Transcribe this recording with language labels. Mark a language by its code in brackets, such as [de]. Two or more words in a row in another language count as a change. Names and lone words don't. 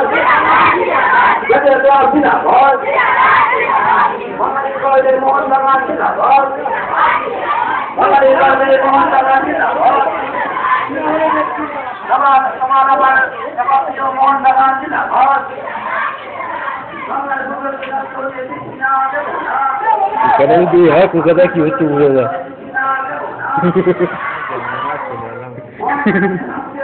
[bn] জাতীয় ক্লাব জিন্দাবাদ। বাঙালি কলেজের মোহনবাগান জিন্দাবাদ। বাঙালি কলেজের মোহনবাগান জিন্দাবাদ। মোহনবাগান জিন্দাবাদ। [ms] Kadang dia aku kata kita tu je lah.